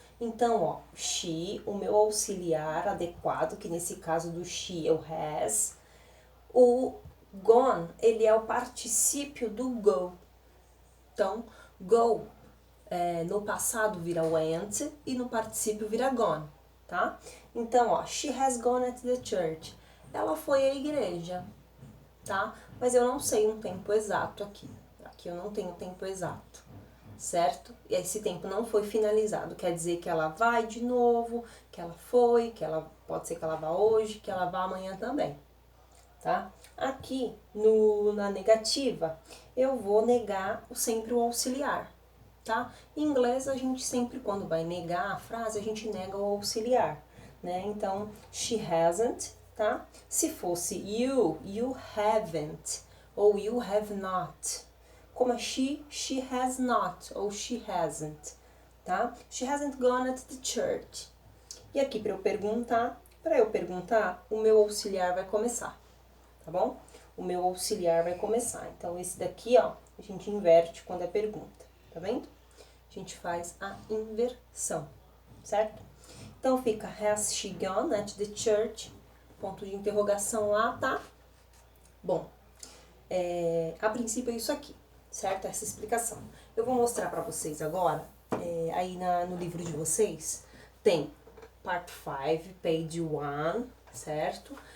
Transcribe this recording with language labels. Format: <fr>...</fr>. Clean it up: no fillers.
<pt>Então, ó, she, o meu auxiliar adequado, que nesse caso do she é o has. O gone, ele é o particípio do go. Então, go, no passado vira went e no particípio vira gone, tá? Então, ó,</pt> <en>she has gone at the church.</en> <pt>Ela foi à igreja, tá? Mas eu não sei um tempo exato aqui. Aqui eu não tenho tempo exato, certo? E esse tempo não foi finalizado. Quer dizer que ela vai de novo, que ela foi, que ela pode ser que ela vá hoje, que ela vá amanhã também, tá? Aqui na negativa, eu vou negar sempre o auxiliar, tá? Em inglês, a gente sempre, quando vai negar a frase, a gente nega o auxiliar, né? Então,</pt> <en>she hasn't,</en> <pt>tá? Se fosse</pt> <en>you haven't,</en> <pt>ou</pt> <en>you have not.</en> <pt>Como é</pt> <en>she has not,</en> <pt>ou</pt> <en>she hasn't,</en> <pt>tá?</pt> <en>She hasn't gone at the church.</en> <pt>E aqui para eu perguntar, o meu auxiliar vai começar, tá bom? O meu auxiliar vai começar. Então, esse daqui, ó, a gente inverte quando é pergunta, tá vendo? A gente faz a inversão, certo? Então, fica</pt> <en>has she gone at the church?</en> <pt>Ponto de interrogação lá, tá? Bom, a princípio é isso aqui, certo? Essa explicação. Eu vou mostrar pra vocês agora, aí no livro de vocês, tem Part 5, Page 1, certo?</pt>